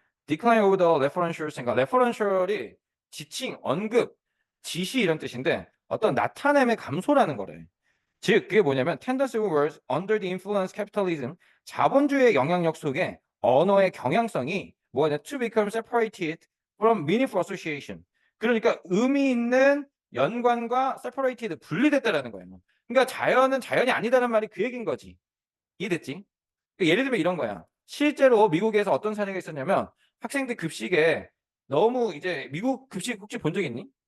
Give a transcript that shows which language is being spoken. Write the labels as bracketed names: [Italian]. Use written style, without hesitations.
[English] decline of the referential [Korean] 그러니까 referential이 지칭, 언급, 지시 이런 뜻인데 어떤 나타냄의 감소라는 거래. 즉 그게 뭐냐면 [English] tendency of words under the influence capitalism [Korean] 자본주의의 영향력 속에 언어의 경향성이 뭐가 돼? [English] To become separated from meaningful association. [Korean] 그러니까 의미 있는 연관과 separated 분리됐다라는 거예요. 그러니까 자연은 자연이 아니다라는 말이 그 얘기인 거지. 이해됐지? 그러니까 예를 들면 이런 거야. 실제로 미국에서 어떤 사례가 있었냐면 학생들 급식에 너무 이제 미국 급식 혹시 본 적 있니?